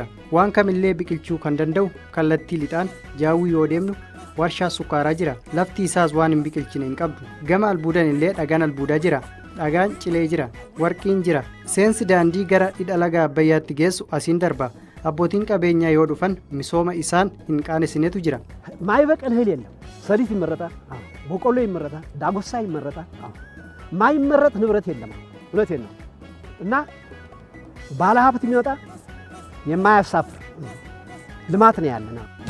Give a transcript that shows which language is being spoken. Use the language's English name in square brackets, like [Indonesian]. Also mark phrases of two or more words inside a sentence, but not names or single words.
[Oromo] Waan kamillee biqilchuu kan danda'u kallattii lixaan jaawii yoo deemnu warshaa sukkaaraa jira. Lafti isaas waan hin biqilchine hin qabdu. Gama albuudan illee dhagaan albuudaa jira. Dhagaan cilee jira. Warqiin jira. Seensi daandii gara hidha laga Abbayyaatti geessu asiin darba. Abbootiin qabeenyaa yoo dhufan misooma isaan hin qaanessinetu jira. [Amharic] ማይበቅል እህል የለም። ሰሊጥ ይመረጣል፣ በቆሎ ይመረጣል፣ ዳጉሳ ይመረጣል። ማይመረጥ ንብረት የለም። እውነቴን ነው። እና ባለሀብት የሚወጣ የማያሳፍር ልማት ነው ያለና